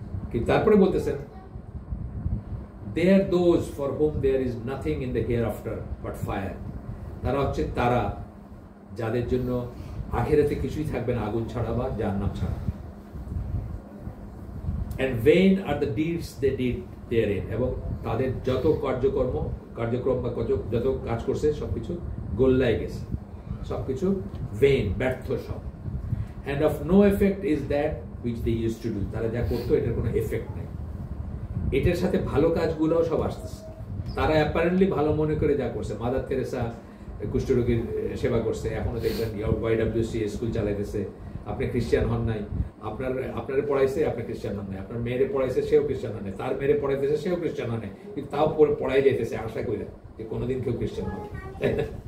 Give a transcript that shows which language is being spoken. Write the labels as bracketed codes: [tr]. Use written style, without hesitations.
[bn] কিন্তু তারপরে বলতেছেন [en] they are those for whom there is nothing in the hereafter but fire, [bn] তারা হচ্ছে তারা যাদের জন্য আখিরাতে কিছুই থাকবে না আগুন ছাড়া বা জাহান্নাম ছাড়া। [en] and vain are the deeds they did therein, [bn] এবং তাদের যত কার্যক্রম বা যত কাজ করছে সবকিছু গোল্লায় গেছে, সবকিছু vain, ব্যর্থ সব। [en] and of no effect is that which they used to do, [bn] তারা যা করতো এটার কোনো এফেক্ট নেই। এটার সাথে ভালো কাজগুলোও সব আসতেছে, তারা অ্যাপারেন্টলি ভালো মনে করে যা করছে। মাদার তেরেসা কুষ্ঠরোগীর সেবা করছে, এখনো দেখবেন YWCA স্কুল চালাইতেছে। আপনি খ্রিস্টান হন নাই, আপনার পড়াইছে, আপনি খ্রিস্টান হন নাই, আপনার মেয়েরে পড়াইছে, সেও খ্রিস্টান হন নাই, তার মেয়েরে পড়াইতেছে, সেও খ্রিস্টান হন নাই, কিন্তু তাও পড়াই যাইতেছে আশা করি যে কোনোদিন কেউ খ্রিস্টান হবে, তাই না?